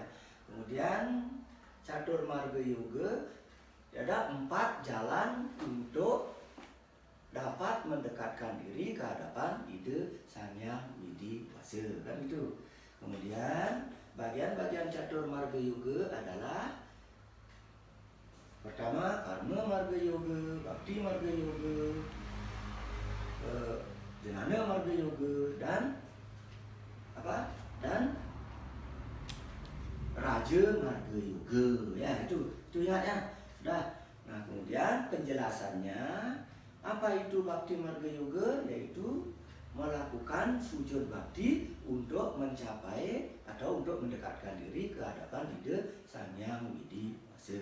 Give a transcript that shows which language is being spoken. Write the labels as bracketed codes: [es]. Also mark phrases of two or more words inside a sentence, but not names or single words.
[id] Kemudian catur marga yoga ada 4 jalan untuk dapat mendekatkan diri ke hadapan ide Sang Hyang Widi Wasa, kan itu. Kemudian bagian-bagian catur marga yoga adalah pertama karma marga yoga, bhakti marga yoga, jnana marga yoga, dan apa? Dan raja marga yoga. Ya, itu ingat ya. Sudah. Nah, kemudian penjelasannya, apa itu bhakti marga yoga? Yaitu melakukan sujud bakti untuk mencapai atau untuk mendekatkan diri ke hadapan ide Sang Hyang Widi Wasa.